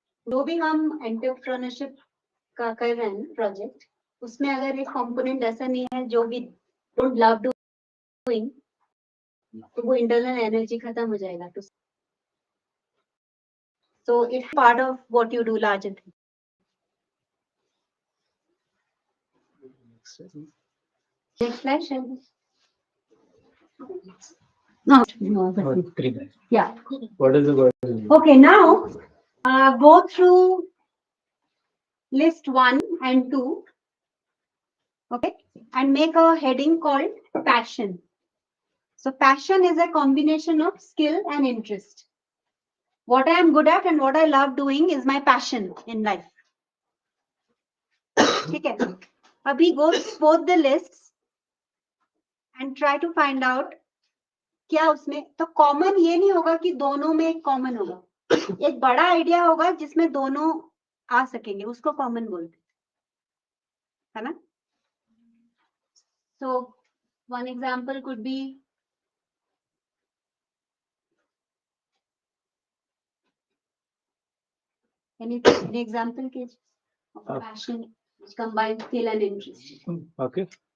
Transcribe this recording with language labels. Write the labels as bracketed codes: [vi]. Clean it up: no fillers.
[hi] जो भी हम एंटरप्रेन्योरशिप का कर रहे हैं प्रोजेक्ट, उसमें अगर एक कंपोनेंट ऐसा नहीं है जो भी [en] don't love doing, [hi] तो वो इंटरनल एनर्जी खत्म हो जाएगा. [en] So it's part of what you do larger thing. Next slide, shall we? No. Yeah. What is the word? Okay, now go through list 1 and 2. Okay, and make a heading called passion. So passion is a combination of skill and interest. What I am good at and what I love doing is my passion in life. Okay. [hi] Abhi [en] go through both the lists and try to find out [hi] क्या उसमें तो common ये नहीं होगा कि दोनों में एक कॉमन होगा, एक बड़ा आइडिया होगा जिसमें दोनों आ सकेंगे, उसको कॉमन बोलते है ना. [en] So one example could be any example case of a passion which combines skill and interest. Okay.